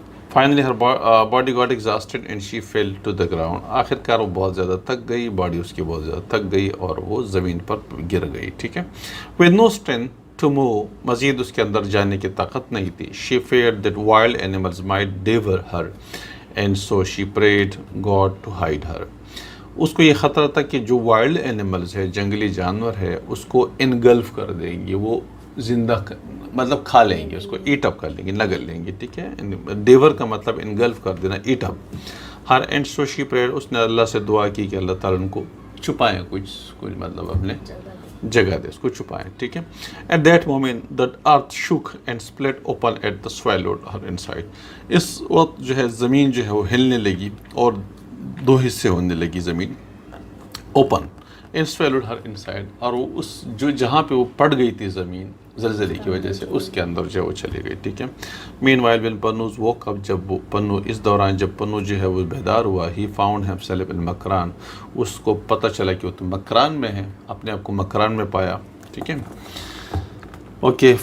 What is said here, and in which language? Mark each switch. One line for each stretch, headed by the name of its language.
English: Finally her body got exhausted and she fell to the ground.
Urdu: آخر کار وہ بہت زیادہ تھک گئی، باڈی اس کی بہت زیادہ تھک گئی اور وہ زمین پر گر گئی، ٹھیک ہے.
English: with no strength to move،
Urdu: مزید اس کے اندر جانے کی طاقت نہیں تھی.
English: she feared that wild animals might devour her and so she prayed God to hide her.
Urdu: اس کو یہ خطرہ تھا کہ جو وائلڈ اینیملز ہے، جنگلی جانور ہے، اس کو انگلف کر دیں گے، وہ زندہ مطلب کھا لیں گے اس کو، ایٹ اپ کر لیں گے، نگل لیں گے، ٹھیک ہے. ڈیور کا مطلب انگلف کر دینا، at up.
English: her and so she prayed,
Urdu: اس نے اللہ سے دعا کی کہ اللہ تعالیٰ ان کو چھپائیں، کچھ مطلب اپنے جگہ دے، اس کو چھپائیں، ٹھیک ہے.
English: At that moment the earth shook and split open at the swallowed her inside.
Urdu: اس وقت جو ہے زمین جو ہے وہ ہلنے لگی اور دو حصے ہونے لگی زمین، open
English: and swallowed her inside،
Urdu: اور وہ اس جو جہاں پہ وہ پڑ گئی تھی زمین زلزلے کی وجہ سے، اس کے اندر جو ہے وہ چلی گئی، ٹھیک ہے.
English: meanwhile when Pinno's woke up،
Urdu: جب وہ پنو اس دوران جب پنو جو ہے وہ بیدار ہوا،
English: he found himself in
Urdu: Makran, اس کو پتہ چلا کہ وہ تو مکران میں ہے، اپنے آپ کو مکران میں پایا، ٹھیک ہے. اوکے.